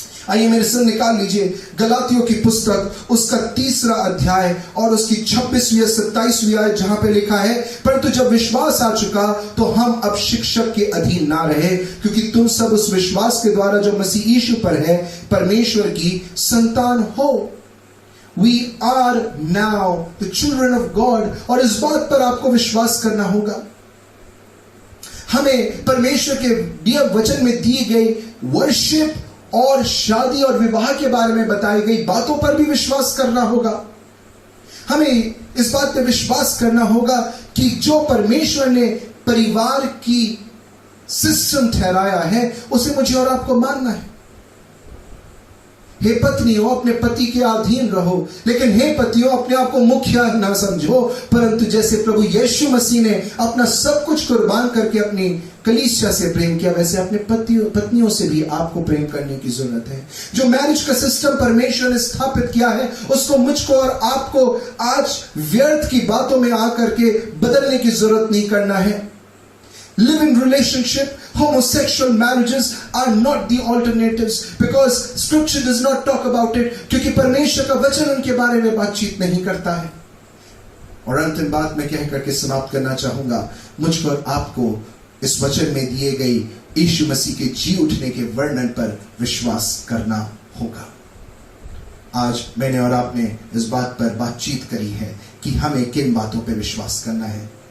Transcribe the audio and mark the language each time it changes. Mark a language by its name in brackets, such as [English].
[Hindi] आइए मेरे संग निकाल लीजिए गलातियों की पुस्तक उसका 3 अध्याय और उसकी 26वीं या 27वीं आयत, जहां पे लिखा है, परंतु जब विश्वास आ चुका तो हम अब शिक्षक के अधीन ना रहे, क्योंकि तुम सब उस विश्वास के द्वारा जो मसीह यीशु पर है परमेश्वर की संतान हो। [English] We are now the children of God। [Hindi] और इस बात पर आपको विश्वास करना होगा। हमें परमेश्वर के दिए वचन में दी गई वर्शिप और शादी और विवाह के बारे में बताई गई बातों पर भी विश्वास करना होगा। हमें इस बात पर विश्वास करना होगा कि जो परमेश्वर ने परिवार की सिस्टम ठहराया है उसे मुझे और आपको मानना है। हे पत्नियों, अपने पति के अधीन रहो, लेकिन हे पतियों, अपने आप को मुख्य ना समझो, परंतु जैसे प्रभु यीशु मसीह ने अपना सब कुछ कुर्बान करके अपनी कलीसिया से प्रेम किया, वैसे अपने पत्नियों से भी आपको प्रेम करने की जरूरत है। जो मैरिज का सिस्टम परमेश्वर ने स्थापित किया है उसको मुझको और आपको आज व्यर्थ की बातों में आकर के बदलने की जरूरत नहीं करना है। [English] Living relationship, homosexual marriages are not the alternatives because scripture does not talk about it, [Hindi] क्योंकि परमेश्वर का वचन उनके बारे में बातचीत नहीं करता है। और अंतिम बात मैं कह करके समाप्त करना चाहूंगा, मुझको और आपको इस वचन में दिए गई यीशु मसीह के जी उठने के वर्णन पर विश्वास करना होगा। आज मैंने और आपने इस बात पर बातचीत करी है कि हमें किन बातों पर विश्वास करना है।